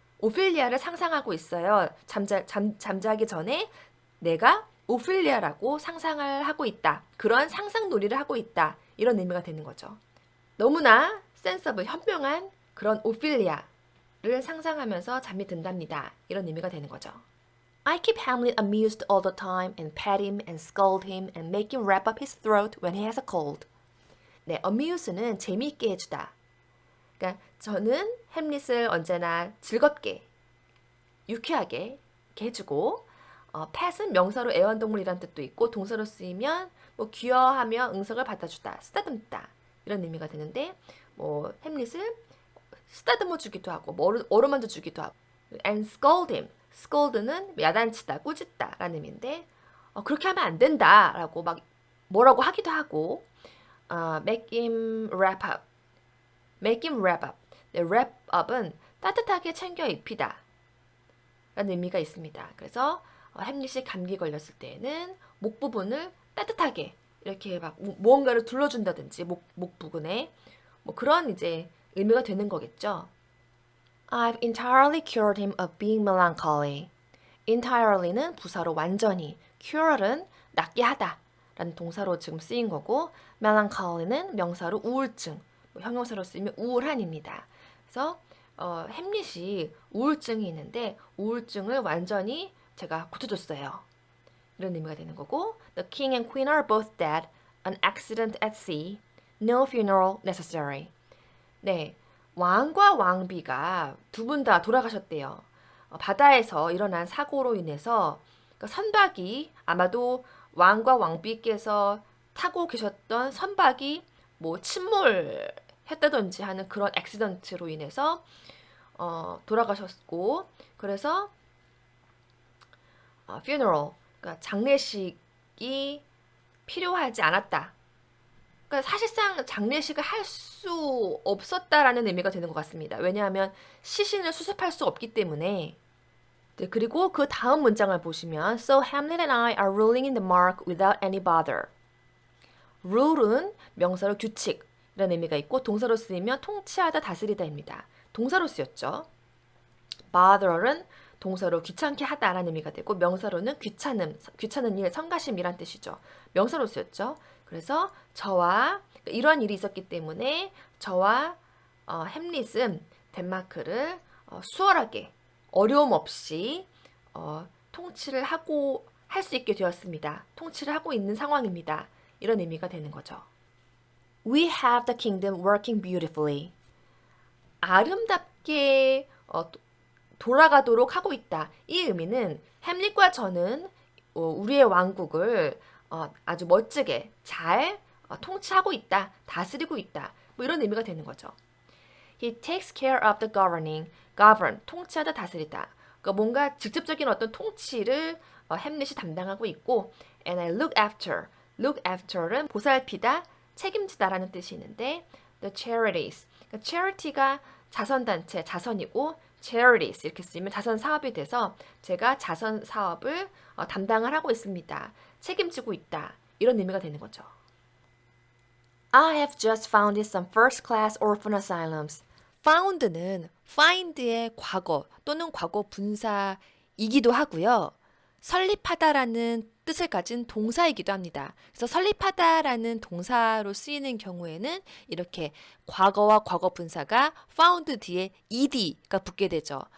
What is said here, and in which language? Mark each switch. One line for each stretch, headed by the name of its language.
Korean: 오피리아를 상상하고 있어요. 잠자기 전에 내가 오피리아라고 상상을 하고 있다. 그런 상상놀이를 하고 있다. 이런 의미가 되는 거죠. 너무나 센서블, 현명한 그런 오피리아를 상상하면서 잠이 든답니다. 이런 의미가 되는 거죠.
English: I keep Hamlet amused all the time and pet him and scold him and make him wrap up his throat when he has a cold.
Korean: 네, amuse는 재미있게 해주다. 그러니까 저는 햄릿을 언제나 즐겁게, 유쾌하게 이렇게 해주고 pet은 명사로 애완동물이란 뜻도 있고 동사로 쓰이면 뭐 귀여워하며 응석을 받아주다, 쓰다듬다 이런 의미가 되는데 뭐 햄릿을 쓰다듬어 주기도 하고 뭐 어루만져 주기도 하고
English: and scold him.
Korean: scold는 야단치다, 꾸짖다 라는 의미인데 그렇게 하면 안 된다라고 막 뭐라고 하기도 하고
English: make him wrap up. make him wrap up.
Korean: 네, wrap up은 따뜻하게 챙겨 입히다 라는 의미가 있습니다. 그래서 햄릿이 감기 걸렸을 때에는 목 부분을 따뜻하게 이렇게 막 무언가를 둘러준다든지 목 부근에 뭐 그런 이제 의미가 되는 거겠죠.
English: I've entirely cured him of being melancholy.
Korean: entirely는 부사로 완전히, cure은 낫게 하다 라는 동사로 지금 쓰인 거고 melancholy는 명사로 우울증, 뭐 형용사로 쓰이면 우울한입니다. 그래서 햄릿이 우울증이 있는데 우울증을 완전히 제가 고쳐줬어요. 이런 의미가 되는 거고
English: The king and queen are both dead. An accident at sea. No funeral necessary.
Korean: 네, 왕과 왕비가 두 분 다 돌아가셨대요. 바다에서 일어난 사고로 인해서 그러니까 선박이 아마도 왕과 왕비께서 타고 계셨던 선박이 뭐 침몰했다든지 하는 그런 액시던트로 인해서 돌아가셨고 그래서 funeral 그러니까 장례식이 필요하지 않았다. 그러니까 사실상 장례식을 할 수 없었다라는 의미가 되는 것 같습니다. 왜냐하면 시신을 수습할 수 없기 때문에. 네, 그리고 그 다음 문장을 보시면
English: So Hamlet and I are ruling in the mark without any bother.
Korean: rule은 명사로 규칙이라는 의미가 있고 동사로 쓰이면 통치하다, 다스리다입니다. 동사로 쓰였죠. bother은 동사로 귀찮게 하다라는 의미가 되고 명사로는 귀찮은 일, 성가심이란 뜻이죠. 명사로 쓰였죠. 그래서 저와 이런 일이 있었기 때문에 저와 햄릿은 덴마크를 수월하게 어려움 없이 통치를 하고 할 수 있게 되었습니다. 통치를 하고 있는 상황입니다. 이런 의미가 되는 거죠.
English: We have the kingdom working beautifully.
Korean: 아름답게 돌아가도록 하고 있다. 이 의미는 햄릿과 저는 우리의 왕국을 아주 멋지게 잘 통치하고 있다. 다스리고 있다. 뭐 이런 의미가 되는 거죠.
English: He takes care of the govern,
Korean: 통치하다, 다스리다. 그러니까 뭔가 직접적인 어떤 통치를 햄릿이 담당하고 있고
English: and I look after
Korean: 는 보살피다, 책임지다라는 뜻이 있는데
English: the charities,
Korean: 그러니까 charity가 자선단체, 자선이고 charities 이렇게 쓰면 자선 사업이 돼서 제가 자선 사업을 담당을 하고 있습니다. 책임지고 있다. 이런 의미가 되는 거죠.
English: I have just founded some first-class orphan asylums.
Korean: found는 find의 과거 또는 과거 분사이기도 하고요. 설립하다라는 뜻을 가진 동사이기도 합니다. 그래서 설립하다라는 동사로 쓰이는 경우에는 이렇게 과거와 과거 분사가 found 뒤에 ed가 붙게 되죠.